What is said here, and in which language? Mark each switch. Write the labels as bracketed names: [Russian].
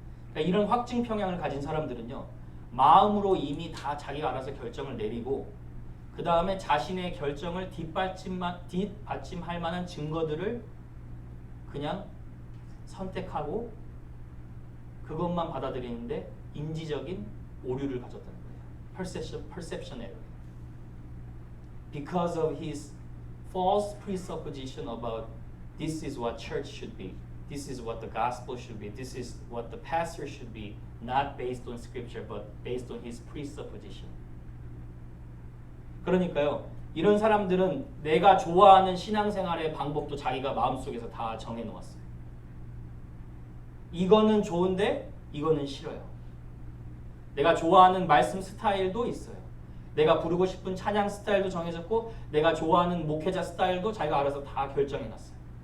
[Korean] 그러니까 이런 확증 편향을 가진 사람들은요, 마음으로 이미 다 자기가 알아서 결정을 내리고, 그 다음에 자신의 결정을 뒷받침할 만한 증거들을 그냥 선택하고 그것만 받아들이는데 인지적인 오류를 가졌다는 거예요. [English] perception error. Because of his false presupposition about this is what church should be, this is what the gospel should be, this is what the pastor should be, not based on scripture but based on his presupposition. [Korean] 그러니까요, 이런 사람들은 내가 좋아하는 신앙생활의 방법도 자기가 마음속에서 다 정해놓았어요. 이거는 좋은데 이거는 싫어요. 내가 좋아하는 말씀 스타일도 있어요. 내가 부르고 싶은 찬양 스타일도 정해졌고, 내가 좋아하는 목회자 스타일도 자기가 알아서 다 결정해놨어요.